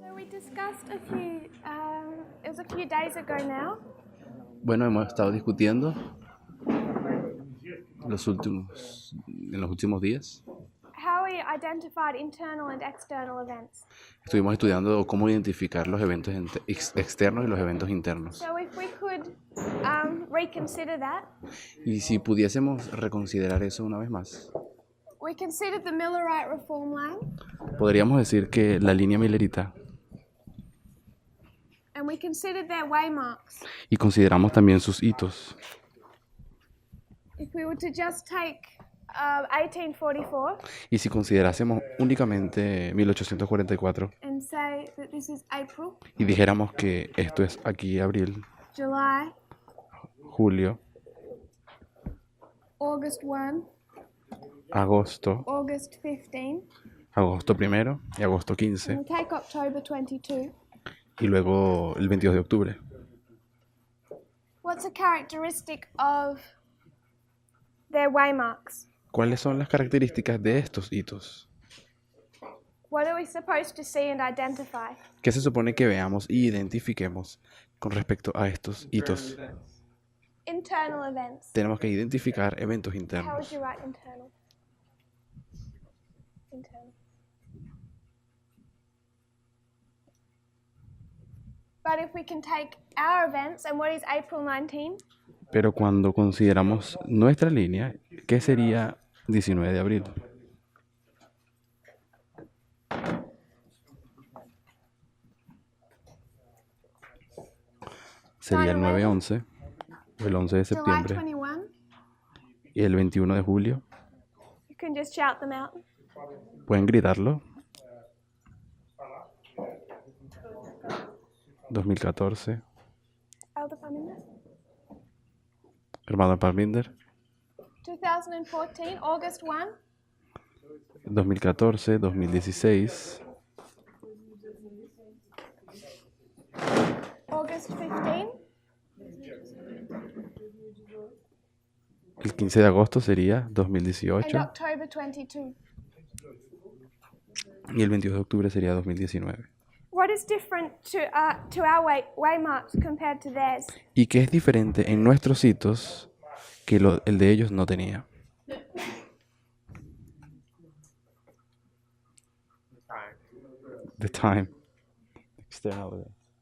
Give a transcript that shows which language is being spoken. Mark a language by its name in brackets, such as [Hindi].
[English] discussed it was a few days ago now. [Spanish] Bueno, hemos estado discutiendo en los últimos días. [English] How we identified internal and external events. [Spanish] Estuvimos estudiando cómo identificar los eventos externos y los eventos internos. [English] So if we could reconsider that. [Spanish] Y si pudiésemos reconsiderar eso una vez más, [English] We considered the Millerite reform line. [Spanish] podríamos decir que la línea millerita, [English] And we considered their waymarks. [Spanish] y consideramos también sus hitos. [English] If we were to just take 1844 [Spanish] Y si considerásemos únicamente 1844 [English] and say that this is April, [Spanish] y dijéramos que esto es aquí abril, [English] July, [Spanish] julio, [English] August 1, [Spanish] agosto, [English] August 15, [Spanish] agosto primero y agosto 15, [English] and we take October 22. [Spanish] y luego el 22 de octubre. [English] What's a characteristic of their waymarks? [Spanish] ¿Cuáles son las características de estos hitos? [English] What are we supposed to see and identify? [Spanish] ¿Qué se supone que veamos y identifiquemos con respecto a estos hitos? [English] Internal events. [Spanish] Tenemos que identificar eventos [English] How would [Spanish] internos. [English] you write internal? Internal. But if we can take our events, and what is April 19? [Spanish] Pero cuando consideramos nuestra línea, ¿qué sería 19 de abril? Sería el 9-11, el 11 de [English] July [Spanish] septiembre 21. y el 21 de julio. [English] You can just shout them out. [Spanish] ¿Pueden gritarlo? [English] 2014, Elder Parminder. [Spanish] hermano Parminder. [English] 2014, August 1. 2014, 2016, August 15. [Spanish] el 15 de agosto sería [English] And 2018 October 22. [Spanish] y el 22 de octubre sería 2019. [English] What is different to our waymarks compared to theirs? [Spanish] ¿Y qué es diferente en nuestros hitos que el de ellos no tenía? [English] The time. External events.